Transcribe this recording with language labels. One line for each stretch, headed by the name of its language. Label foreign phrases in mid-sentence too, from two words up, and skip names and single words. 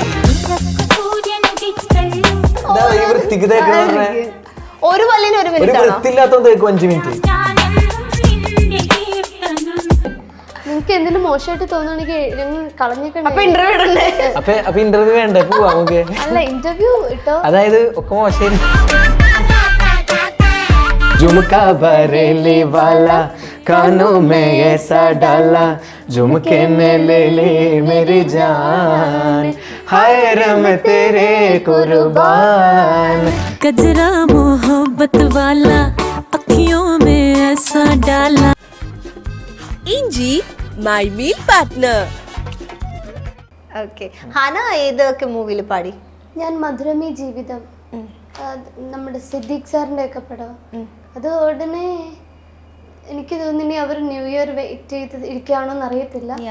Malayalam: ഒരു പല്ലിന് 1 മിനിറ്റ് നിങ്ങൾക്ക് എന്തെങ്കിലും മോശമായിട്ട് തോന്നുകയാണെങ്കിൽ ഇന്റർവ്യൂ വേണ്ടേ? അല്ല ഇന്റർവ്യൂ ഇട്ടോ. അതായത് ഒക്കെ മോശം.
Hindi: झुमका बरेली वाला कानों में ऐसा डाला झुमके ने ले ली मेरी जान हाय रम तेरे कुर्बान गजरा मोहब्बत वाला अखियों में ऐसा डाला
Malayalam: ഇഞ്ചി
English: my meal partner.
Malayalam: ഓക്കെ. ഹന ഏതൊക്കെ മൂവിയിൽ പാടി? ഞാൻ മധുരമീ ജീവിതം, നമ്മുടെ സിദ്ദീഖ് സാറിന്റെ ഒക്കെ പടം. അത് ഉടനെ എനിക്ക് തോന്നി അവർ
English: new year wait
Malayalam: ചെയ്ത് ഇരിക്കുകയാണോന്ന് അറിയത്തില്ല.